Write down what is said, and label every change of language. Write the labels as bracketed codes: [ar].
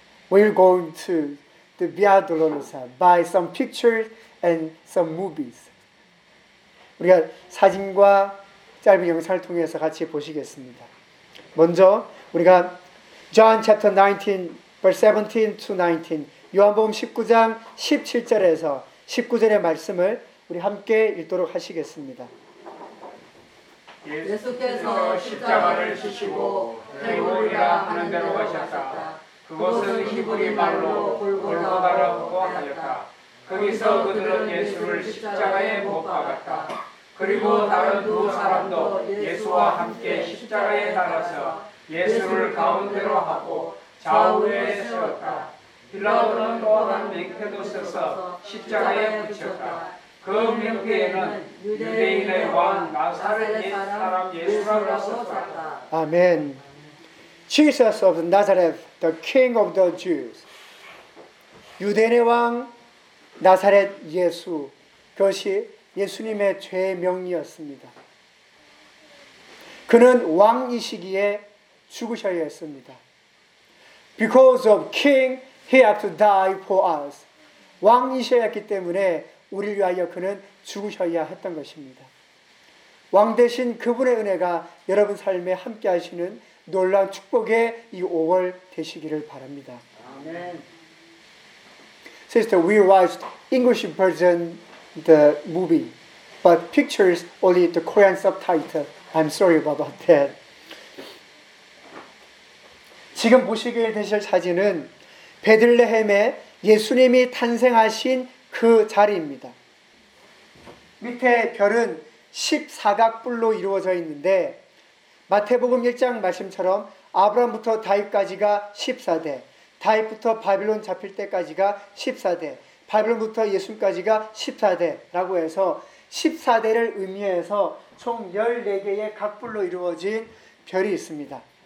[en] We are going to the Via Dolorosa by some pictures and some movies. [ko] 우리가 사진과 짧은 영상을 통해서 같이 보시겠습니다. 먼저 우리가 [en] John chapter 19, verse 17 to 19, [ko] 요한복음 19장 17절에서 19절의 말씀을 우리 함께 읽도록 하시겠습니다. 예수께서 십자가를 지시고 헬골리아 하는 대로 가셨다. 그곳은 히브리 말로 골고다라고 하였다. 거기서 그들은 예수를 십자가에 못 박았다. 그리고 다른 두 사람도 예수와 함께 십자가에 달아서 예수를 가운데로 하고 좌우에 세웠다. 빌라도는 또 한 명패도 써서 십자가에 붙였다. 그 명패에는 유대인의 왕 나사렛의 사람 예수라고 썼다. 아멘. [en] Jesus of Nazareth, the King of the Jews. [ko] 유대인의 왕 나사렛 예수, 그것이 예수님의 죄명이었습니다. 그는 왕이시기에 죽으셔야 했습니다. [en] Because of king, he had to die for us. [ko] 왕이셔야 했기 때문에 우리를 위하여 그는 죽으셔야 했던 것입니다. 왕 대신 그분의 은혜가 여러분 삶에 함께 하시는 놀라운 축복의 이 5월 되시기를 바랍니다. 아멘. [en] Sister, we watched English version the movie, but pictures only the Korean subtitle. I'm sorry about that. [ko] 지금 보시게 되실 사진은 베들레헴에 예수님이 탄생하신 그 자리입니다. 밑에 별은 14각불로 이루어져 있는데 마태복음 1장 말씀처럼 아브라함부터 다윗까지가 14대 다윗부터 바빌론 잡힐 때까지가 14대, 바빌론부터 예수까지가 14대라고 해서 14대를 의미해서 총 14개의 각불로 이루어진 별이 있습니다.